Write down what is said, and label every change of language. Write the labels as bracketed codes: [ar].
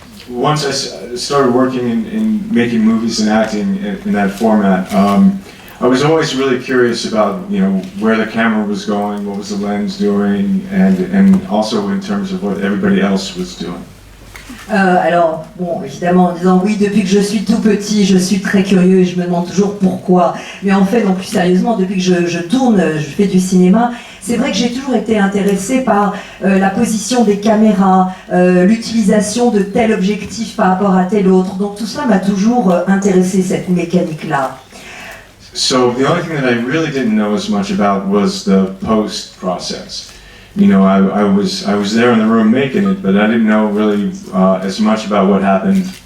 [en] Once I started working in making movies and acting in that format, I was always really curious about, where the camera was going, what was the lens doing, and also in terms of what everybody else was doing. [fr] Alors, bon, évidemment, en disant oui, depuis que je suis tout petit, je suis très curieux et je me demande toujours pourquoi. Mais en fait, non, plus sérieusement, depuis que je tourne, je fais du cinéma, c'est vrai que j'ai toujours été intéressée par la position des caméras, l'utilisation de tel objectif par rapport à tel autre. Donc tout ça m'a toujours intéressée, cette mécanique-là. [en] So the only thing that I really didn't know as much about was the post process. I was there in the room making it, but I didn't know really as much about what happened